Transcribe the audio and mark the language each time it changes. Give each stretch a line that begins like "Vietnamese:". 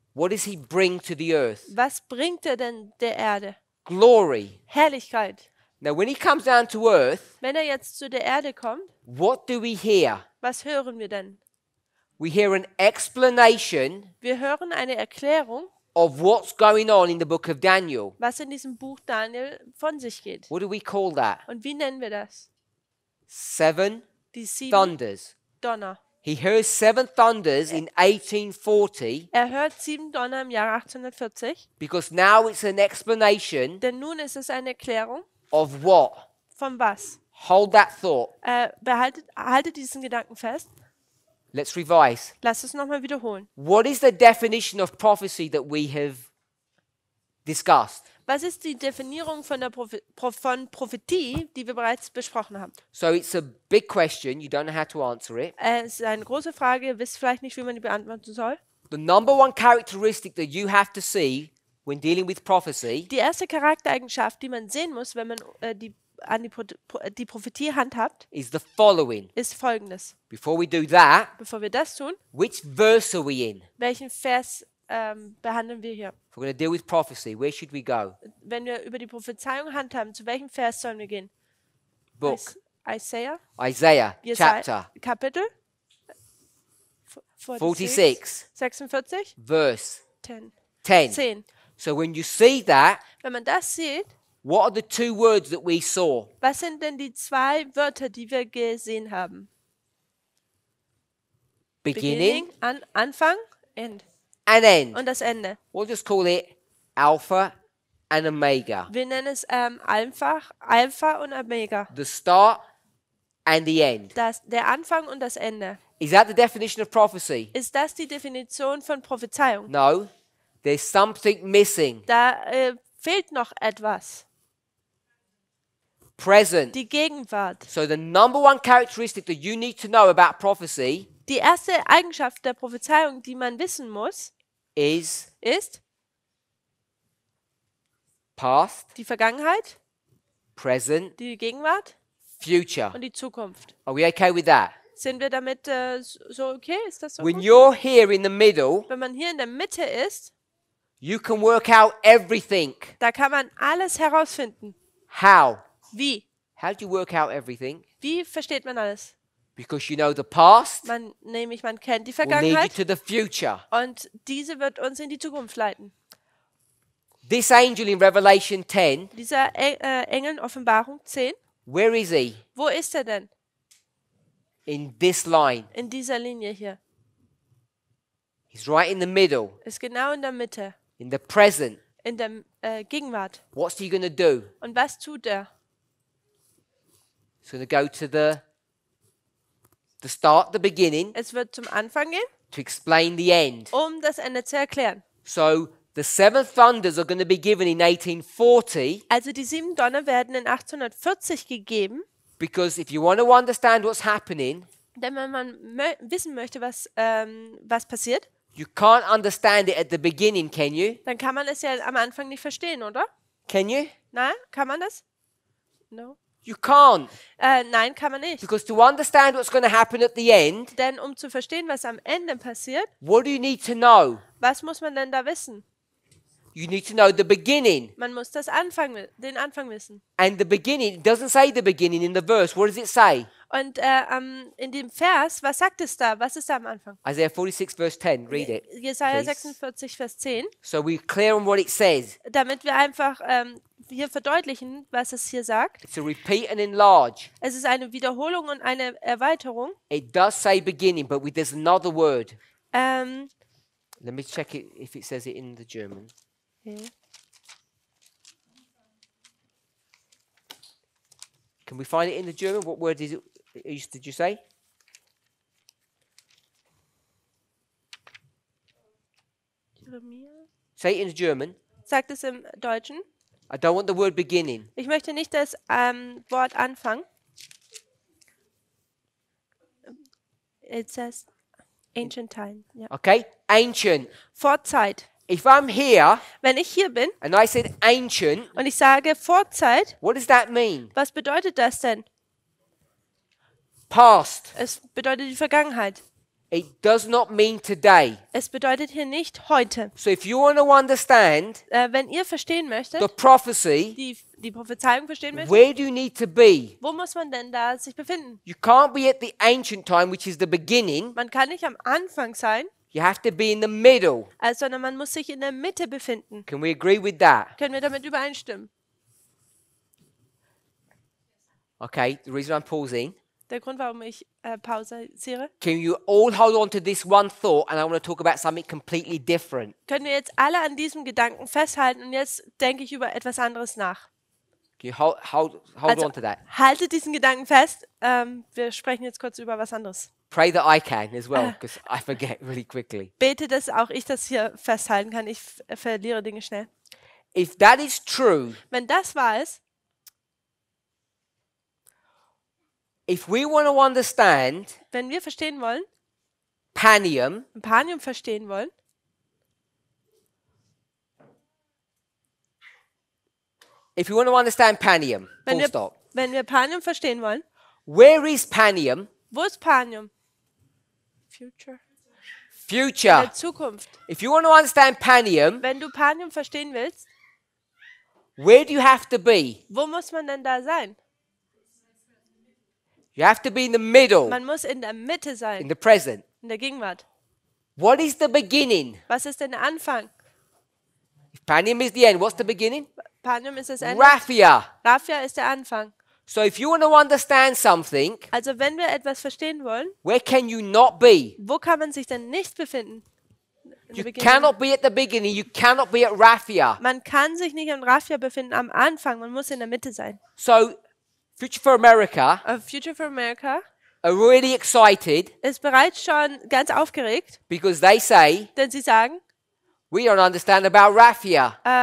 English: what does he bring to the earth?
German: was bringt er denn der Erde?
English: Glory.
German: Herrlichkeit.
English: Now, when he comes down to earth,
German: Wenn er jetzt zu der Erde kommt,
English: what do we hear?
German: was hören wir denn?
English: We hear an explanation
German: Wir hören eine Erklärung,
English: of what's going on in the book of Daniel.
German: was in diesem Buch Daniel von sich geht.
English: What do we call that?
German: Und wie nennen wir das?
English: 7
German: Die 7
English: thunders.
German: Donner.
English: He hears 7 thunders in 1840
German: Er hört 7 Donner im Jahr 1840,
English: because now it's an explanation
German: denn nun ist es eine Erklärung
English: of what?
German: von was?
English: Hold that thought.
German: Haltet diesen Gedanken fest.
English: Let's revise.
German: Lasst es nochmal wiederholen.
English: What is the definition of prophecy that we have discussed?
German: Was ist die Definierung von von Prophetie, die wir bereits besprochen haben?
English: So it's a big question. You don't know how to answer it.
German: Es ist eine große Frage, ihr wisst vielleicht nicht, wie man die beantworten soll.
English: The number one characteristic that you have to see when dealing with prophecy
German: Die erste Charaktereigenschaft, die man sehen muss, wenn man die Prophetie handhabt,
English: is the following.
German: ist folgendes.
English: Before we do that,
German: Bevor wir das tun,
English: which verse are we in?
German: welchen Vers behandeln wir hier?
English: If we're going to deal with prophecy, where should we go?
German: Wenn wir über die Prophezeiung handhaben, zu welchem Vers sollen wir gehen?
English: Book. Isaiah, Isaiah chapter
German: Kapitel
English: 46,
German: 46,
English: verse 10.
German: 10. 10.
English: So when you see that,
German: Wenn man das sieht,
English: what are the two words that we saw?
German: was sind denn die zwei Wörter, die wir gesehen haben?
English: Beginning
German: Anfang, End.
English: and end.
German: Und das Ende.
English: We'll just call it Alpha and Omega.
German: Wir nennen es Alpha und Omega.
English: The start and the end.
German: Der Anfang und das Ende.
English: Is that the definition of prophecy?
German: Ist das die Definition von Prophezeiung?
English: No. There's something missing.
German: Da fehlt noch etwas.
English: Present.
German: Die Gegenwart.
English: So the number one characteristic that you need to know about prophecy
German: Die erste Eigenschaft der Prophezeiung, die man wissen muss,
English: is
German: ist
English: past,
German: die Vergangenheit,
English: present,
German: die Gegenwart
English: future.
German: und die Zukunft.
English: Are we okay with that?
German: Sind wir damit so okay? Ist das so
English: When
German: gut?
English: you're here in the middle,
German: Wenn man hier in der Mitte ist,
English: you can work out everything.
German: da kann man alles herausfinden.
English: How?
German: Wie?
English: How do you work out everything?
German: Wie versteht man alles?
English: Because you know the past
German: Man kennt die
English: will lead you
German: Vergangenheit
English: to the future.
German: und diese wird uns in die Zukunft leiten.
English: This angel in Revelation 10,
German: Dieser Engel in Offenbarung 10,
English: where is he?
German: wo ist er denn?
English: In this line.
German: In dieser Linie hier.
English: He's right in the middle,
German: Ist genau in der Mitte,
English: in the present.
German: in der Gegenwart.
English: What's he going to do?
German: Und was tut er?
English: He's going to go to the start, the beginning,
German: Es wird zum Anfang gehen,
English: to explain the end.
German: um das Ende zu erklären.
English: So the seven thunders are going to be given in 1840,
German: Also die 7 Donner werden in 1840 gegeben,
English: because if you want to understand what's happening,
German: denn wenn man wissen möchte, was passiert,
English: you can't understand it at the beginning, can you?
German: dann kann man es ja am Anfang nicht verstehen, oder?
English: Can you?
German: Nein, kann man das? No.
English: You can't.
German: Nein, kann man nicht.
English: Because to understand what's going to happen at the end,
German: Denn um zu verstehen, was am Ende passiert,
English: what do you need to know?
German: was muss man denn da wissen?
English: You need to know the beginning.
German: Man muss den Anfang wissen.
English: And the beginning, it doesn't say the beginning in the verse. What does it say?
German: Und in dem Vers, was sagt es da? Was ist da am Anfang?
English: Isaiah 46, verse 10. Read it.
German: Jesaja
English: please.
German: 46, Vers 10.
English: So we're clear on what it says.
German: Damit wir einfach hier verdeutlichen, was es hier sagt.
English: It's a repeat and enlarge.
German: Es ist eine Wiederholung und eine Erweiterung.
English: It does say beginning, but there's another word. Ähm, Let me check it if it says it in the German. okay. Can we find it in the German? What word is it? Did you say? Say it in the German.
German: Sagt es im Deutschen.
English: I don't want the word beginning.
German: Ich möchte nicht das Wort Anfang.
English: It says ancient time. Ja. Okay? Ancient.
German: Vorzeit.
English: If I'm here
German: Wenn ich hier bin
English: and I said ancient,
German: und ich sage Vorzeit,
English: what does that mean?
German: was bedeutet das denn?
English: Past.
German: Es bedeutet die Vergangenheit.
English: It does not mean today.
German: Es bedeutet hier nicht heute.
English: So if you want to understand
German: Wenn ihr verstehen möchtet,
English: the prophecy,
German: die Prophezeiung verstehen möchtet,
English: where do you need to be?
German: wo muss man denn da sich befinden?
English: You can't be at the ancient time, which is the beginning.
German: Man kann nicht am Anfang sein,
English: You have to be in the middle.
German: sondern man muss sich in der Mitte befinden.
English: Can we agree with that?
German: Können wir damit übereinstimmen?
English: Okay, the reason I'm pausing.
German: Der Grund, warum ich pausiere.
English: Can you all hold on to this one thought, and I want to talk about something completely different.
German: Können wir jetzt alle an diesem Gedanken festhalten und jetzt denke ich über etwas anderes nach.
English: Can you hold on to that?
German: Haltet diesen Gedanken fest. Wir sprechen jetzt kurz über was anderes.
English: Pray that I can as well, because I forget really quickly.
German: Bete, dass auch ich das hier festhalten kann. Ich verliere Dinge schnell.
English: If that is true,
German: Wenn das wahr ist,
English: if we want to understand
German: wenn wir verstehen wollen,
English: Panium,
German: Panium verstehen wollen,
English: if you want to understand Panium, full stop.
German: wenn wir Panium verstehen wollen,
English: Where is Panium?
German: wo ist Panium? Future. In
English: Future.
German: der Zukunft.
English: If you want to understand Panium,
German: Wenn du Panium verstehen willst,
English: where do you have to be?
German: wo muss man denn da sein?
English: You have to be in the middle,
German: Man muss in der Mitte
English: in
German: sein,
English: the present.
German: in der Gegenwart.
English: What is the beginning?
German: Was ist denn der Anfang?
English: If Panium is the end, what's the beginning?
German: Panium ist das Ende.
English: Raphia.
German: Raphia ist der Anfang.
English: So if you want to understand something,
German: Also wenn wir etwas verstehen wollen,
English: where can you not be?
German: wo kann man sich denn nicht befinden? In
English: You
German: der Beginnung.
English: cannot be at the beginning. You cannot be at Raphia.
German: Man kann sich nicht in Raphia befinden am Anfang, man muss in der Mitte sein.
English: So Future for America
German: Future for America
English: are really excited
German: ist bereits schon ganz aufgeregt,
English: because they say,
German: denn sie sagen,
English: we don't understand about Raphia.